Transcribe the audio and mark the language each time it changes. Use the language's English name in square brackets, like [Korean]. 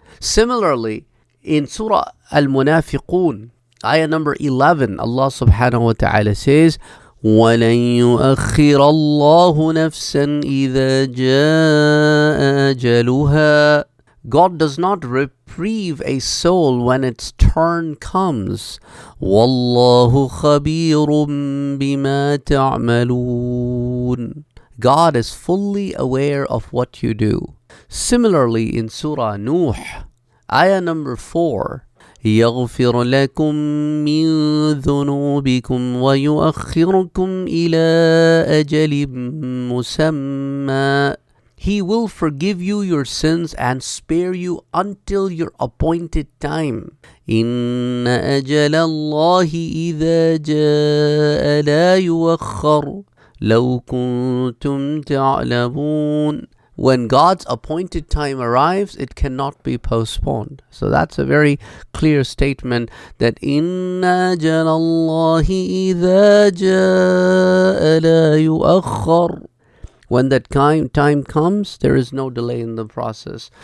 [English] Similarly, in Surah Al-Munafiqun, ayah number 11, Allah subhanahu wa ta'ala says, [Arabic] وَلَن يُؤَخِّرَ اللَّهُ نَفْسًا إِذَا جَاءَ أَجَلُهَا. [English] God does not reprieve a soul when its turn comes. [Arabic] وَاللَّهُ خَبِيرٌ بِمَا تَعْمَلُونَ. [English] God is fully aware of what you do. Similarly, in Surah Nuh, ayah number 4, [Arabic] يغفر لكم من ذنوبكم ويؤخركم إلى أجل مسمى. [English] He will forgive you your sins and spare you until your appointed time. [Arabic] إن أجل الله إذا جاء لا يؤخر لو كنتم تعلمون. [English] When God's appointed time arrives, it cannot be postponed. So that's a very clear statement that [Arabic] إِنَّ أَجَلَ اللَّهِ إِذَا جَاءَ لَا يُؤَخَّرُ. [English] When that time comes, there is no delay in the process.